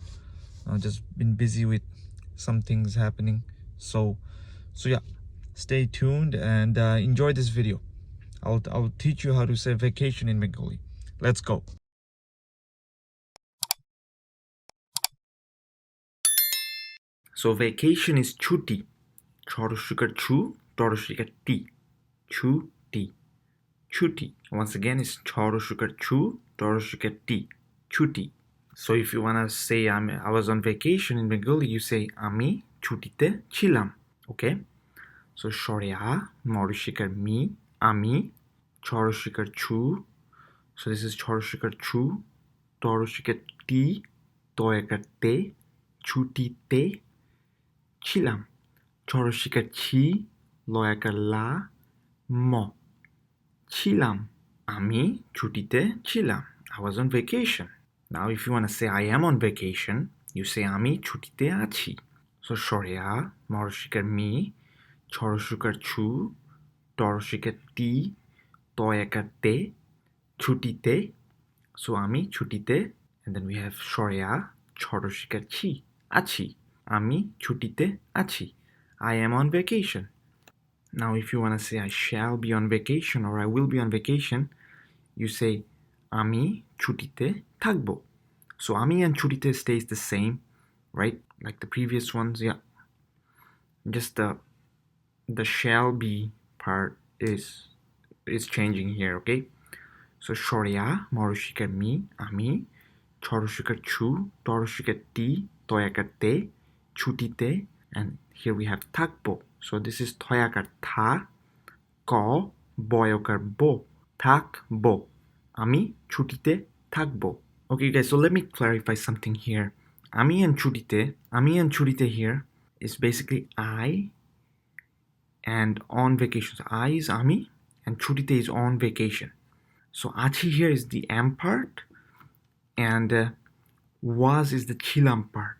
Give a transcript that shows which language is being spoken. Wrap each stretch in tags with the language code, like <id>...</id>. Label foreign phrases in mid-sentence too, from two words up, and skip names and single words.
<en>I've just been busy with some things happening, so yeah. Stay tuned and enjoy this video. I'll teach you how to say vacation in Bengali. Let's go. So vacation is chuti.</en> <bn>ছ-এ হ্রস্ব উকার ছু, ত-এ হ্রস্ব ইকার তি. ছুটি। ছুটি.</bn> <en>Once again, it's</en> <bn>ছ-এ হ্রস্ব উকার ছু, ত-এ হ্রস্ব ইকার তি। ছুটি.</bn> <en>So if you wanna say I was on vacation in Bengali, you say</en> <bn>আমি ছুটিতে ছিলাম.</bn> <en>Okay?</en> <bn>So স্বরে অ, ম-এ হ্রস্ব ইকার মি, আমি, ছ-এ হ্রস্ব উকার ছু.</bn> <en>So this is</en> <bn>ছ-এ হ্রস্ব উকার ছু, ত-এ হ্রস্ব ইকার তি, ত-এ একার তে, ছুটিতে ছিলাম. ছ-এ হ্রস্ব ইকার ছি, ল-এ আকার লা, ম. ছিলাম। আমি ছুটিতে ছিলাম.</bn> <en>I was on vacation. Now if you want to say I am on vacation, you say</en> <bn>আমি ছুটিতে আছি. So স্বরে অ, ম-এ হ্রস্ব ইকার মি, ছ-এ হ্রস্ব উকার ছু, ত-এ হ্রস্ব ইকার তি, ত-এ একার তে, ছুটিতে. So আমি ছুটিতে,</bn> <en>and then we have</en> <bn>স্বরে অ, ছ-এ হ্রস্ব ইকার ছি, আছি. আমি ছুটিতে আছি.</bn> <en>I am on vacation. Now if you want to say I shall be on vacation or I will be on vacation, you say</en> <bn>আমি ছুটিতে থাকবো.</bn> <en>So ami and chutite stays the same, right? Like the previous ones, yeah. Just the shall be part is changing here, okay?</en> <bn>So স্বরে অ, ম-এ হ্রস্ব ইকার মি, আমি, ছ-এ হ্রস্ব উকার ছু, ত-এ হ্রস্ব ইকার তি, ত-এ একার তে, ছুটিতে,</bn> <en>and here we have thakbo. So this is</en> <bn>থ-এ আকার থা, ক, ব-এ ওকার বো, থাকবো. আমি ছুটিতে থাকবো.</bn> <en>Okay, guys, so let me clarify something here. Ami and chutite here is basically I and on vacation. So I is ami and chutite is on vacation. So achi here is the am part and was is the chilam part.</en>